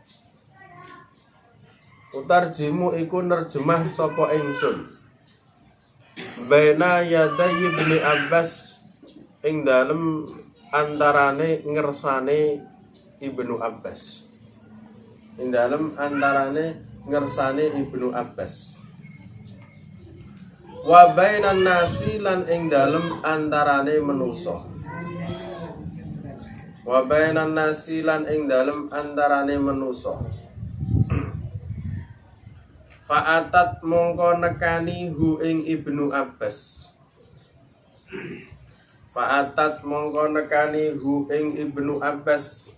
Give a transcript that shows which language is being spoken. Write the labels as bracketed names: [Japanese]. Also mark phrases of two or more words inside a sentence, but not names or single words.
[Javanese] Utarjimu iku nerjemah sapa ingsun. [Arabic] Baina yaday [Javanese] Ibnu Abbas ing dalem antarane ngersane Ibnu Abbas. Ing dalem antarane ngersane Ibnu Abbas. [Arabic] Wa bainan nasi [Javanese] lan ing dalem antarane menungso. [Arabic] Wa bainan nasi [Javanese] lan ing dalem antarane menungso. Fa'atat mongko nekani hu ing Ibnu Abbas. Fa'atat mongko nekani hu ing Ibnu Abbas.